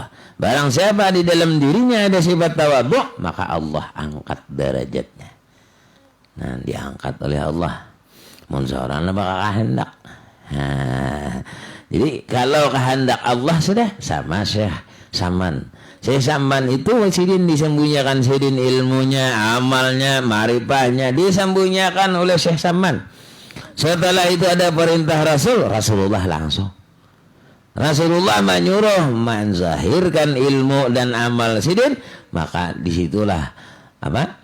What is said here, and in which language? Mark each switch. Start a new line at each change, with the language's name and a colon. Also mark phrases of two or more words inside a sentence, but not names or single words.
Banjar: Barang siapa di dalam dirinya ada sifat tawadhu, maka Allah angkat derajatnya. Nah diangkat oleh Allah. Mun seorang bakal kehendak. Jadi kalau kehendak Allah sudah sama Syekh Saman. Syekh Saman itu sidin disembunyikan, sidin ilmunya, amalnya, marifahnya disembunyikan oleh Syekh Saman. Setelah itu ada perintah Rasulullah langsung. Rasulullah menyuruh menzahirkan ilmu dan amal sidin, maka disitulah apa?